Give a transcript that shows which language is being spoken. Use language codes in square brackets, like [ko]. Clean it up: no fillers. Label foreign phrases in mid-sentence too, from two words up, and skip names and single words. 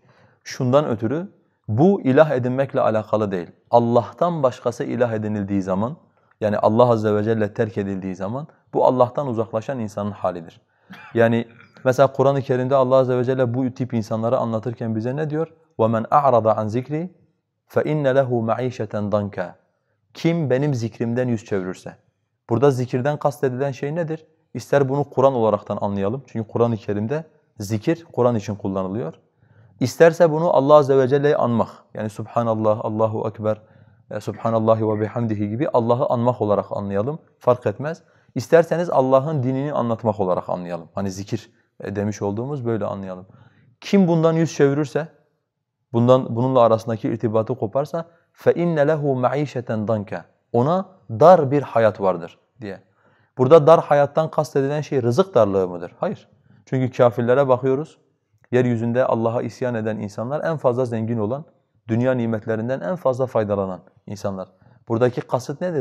[tr] Şundan ötürü bu ilah edinmekle alakalı değil. Allah'tan başkası ilah edinildiği zaman, yani Allah [ar] عز وجل [tr] terk edildiği zaman bu Allah'tan uzaklaşan insanın halidir. Yani mesela Kur'an-ı Kerim'de Allah [ar] عز وجل [tr] bu tip insanları anlatırken bize ne diyor? [ar] وَمَنْ أَعْرَضَ عَنْ ذِكْرِ فَإِنَّ لَهُ مَعِيشَةً ضَنْكَ. [tr] Kim benim zikrimden yüz çevirirse. Burada zikirden kastedilen şey nedir? İster bunu Kur'an olaraktan anlayalım. Çünkü Kur'an-ı Kerim'de zikir Kur'an için kullanılıyor. İsterse bunu Allah [ar] عز وجل'yi [tr] anmak. Yani [ar] سبحان الله الله أكبر سبحان الله وبحمده [tr] gibi Allah'ı anmak olarak anlayalım. Fark etmez. İsterseniz Allah'ın dinini anlatmak olarak anlayalım. Hani zikir demiş olduğumuz böyle anlayalım. Kim bundan yüz çevirirse, bununla arasındaki irtibatı koparsa [ar] فَاِنَّ لَهُ مَعِيشَةً ضَنْكَ. [tr] Ona dar bir hayat vardır diye. Burada dar hayattan kastedilen şey rızık darlığı mıdır? Hayır. Çünkü kafirlere bakıyoruz. Yeryüzünde Allah'a isyan eden insanlar en fazla zengin olan, dünya nimetlerinden en fazla faydalanan insanlar. Buradaki kasıt nedir?